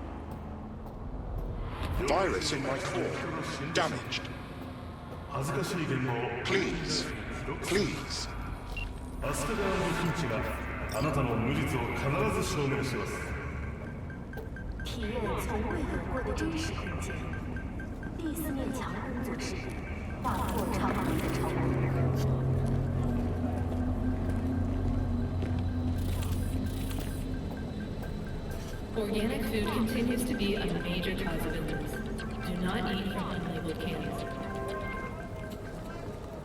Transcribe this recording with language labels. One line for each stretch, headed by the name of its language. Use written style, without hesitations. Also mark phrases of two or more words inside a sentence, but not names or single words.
English: Virus in my core. Damaged. Please. Please.
Japanese: アスカ側のピンチがあなたの無実を必ず証明します。
Chinese: 体验从未有过的真实空间。第四面墙工作室，大破长门的成功。
English: Organic food continues to be a major cause of illness. Do not eat from unlabeled cans.